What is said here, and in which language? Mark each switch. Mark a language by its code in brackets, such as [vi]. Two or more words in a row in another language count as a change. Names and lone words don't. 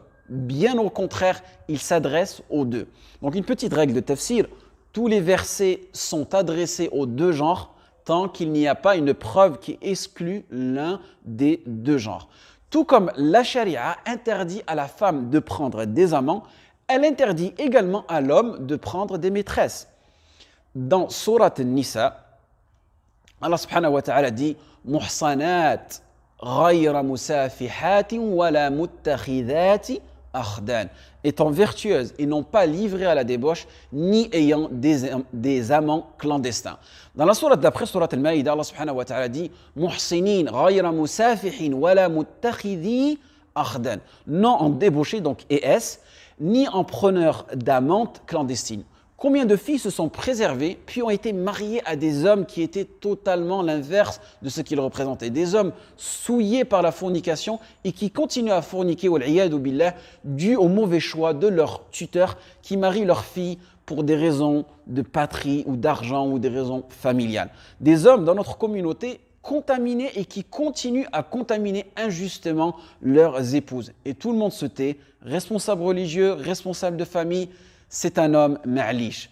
[fr] Bien au contraire, il s'adresse aux deux. Donc une petite règle de tafsir, tous les versets sont adressés aux deux genres tant qu'il n'y a pas une preuve qui exclut l'un des deux genres. Tout comme la charia interdit à la femme de prendre des amants, elle interdit également à l'homme de prendre des maîtresses. Dans Surat Nisa, [ar] الله سبحانه وتعالى [fr] dit « [ar] محصنات غير مسافحات ولا متخذات أخدان [fr] » étant vertueuses et non pas livrées à la débauche ni ayant des amants clandestins. Dans la sourate d'après, sourate Al-Maïda, [ar] الله سبحانه وتعالى [fr] dit « [ar] محصنين غير مسافحين ولا متخذي أخدان [fr] » non en débauché, donc ES, ni en preneur d'amantes clandestines. Combien de filles se sont préservées puis ont été mariées à des hommes qui étaient totalement l'inverse de ce qu'ils représentaient? Des hommes souillés par la fornication et qui continuent à forniquer, [ar] والعياذ بالله, [fr] dû au mauvais choix de leurs tuteurs qui marient leurs filles pour des raisons de patrie ou d'argent ou des raisons familiales. Des hommes dans notre communauté contaminés et qui continuent à contaminer injustement leurs épouses. Et tout le monde se tait, responsable religieux, responsable de famille, c'est un homme ma'lish.